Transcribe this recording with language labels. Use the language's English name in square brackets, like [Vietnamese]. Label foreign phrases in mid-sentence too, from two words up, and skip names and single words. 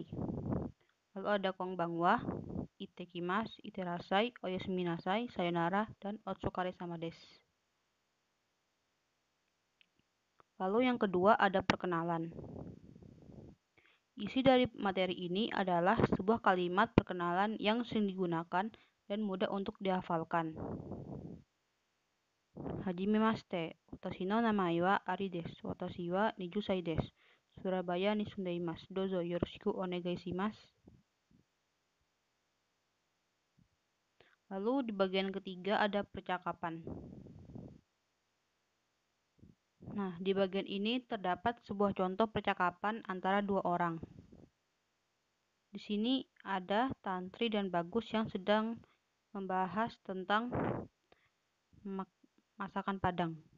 [Indonesian] Lalu ada konbanwa, itekimasu, iterasai, oyasuminasai, sayonara, dan [Japanese] お疲れ様です. [Indonesian] Lalu yang kedua ada perkenalan. Isi dari materi ini adalah sebuah kalimat perkenalan yang sering digunakan dan mudah untuk dihafalkan. [Japanese] はじめまして、私の名前はAriです. 私は20歳です。Surabayaに住んでいます. どうぞよろしくお願いします. [Indonesian] Lalu di bagian ketiga ada percakapan. Nah, di bagian ini terdapat sebuah contoh percakapan antara dua orang. Di sini ada Tantri dan Bagus yang sedang membahas tentang masakan Padang.